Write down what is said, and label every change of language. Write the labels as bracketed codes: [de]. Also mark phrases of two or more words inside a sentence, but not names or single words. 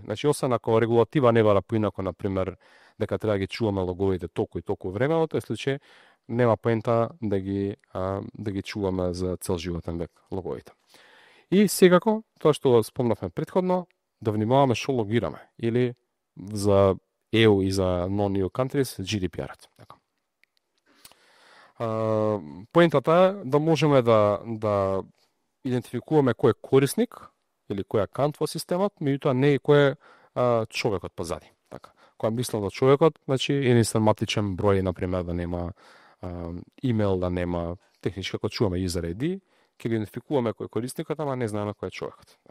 [mk] Значи, освен ако регулатива не бара поинако, например, дека треба да ги чуваме логовите толку и толку време, во тој случај нема поента да ги чуваме за цел животен век логовите. И секако, тоа што спомнавме претходно, да внимаваме што логираме, или за EU и за [en] non-EU countries [mk] GDPR-от. Поентата е да можеме да идентификуваме кој е корисник или кој е акаунт во системот, меѓутоа не и кој е човекот позади. Така. Кога мислам за човекот, значи единствен матичен број, например, да нема имейл, да нема технички, како чуваме [en] user ID, [mk] ќе го идентификуваме кој е корисникот, ама не знаеме кој е човекот.